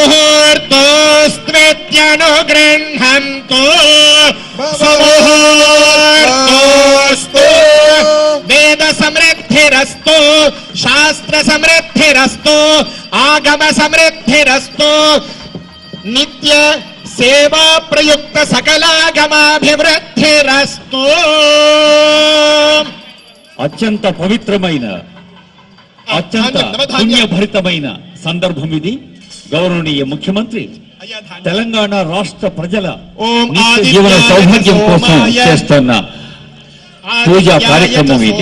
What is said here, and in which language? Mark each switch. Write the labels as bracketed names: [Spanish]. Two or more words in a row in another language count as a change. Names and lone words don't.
[Sanskrit] मुहूर्तोऽस्त्वेत्यनुगृह्णन्तु सुमुहूर्तोऽस्तु वेद समृद्धिरस्तु शास्त्र समृद्धिरस्तु आगम समृद्धिरस्तु नित्य सेवा प्रयुक्त सकलागमाभिवृद्धिरस्तु [Telugu] అత్యంత పవిత్రమైన అత్యంత పుణ్యభరితమైన సందర్భం ఇది. గౌరవనీయ ముఖ్యమంత్రి తెలంగాణ రాష్ట్ర ప్రజల జీవన సౌభాగ్యం కోసం చేస్తున్న పూజా కార్యక్రమం ఇది.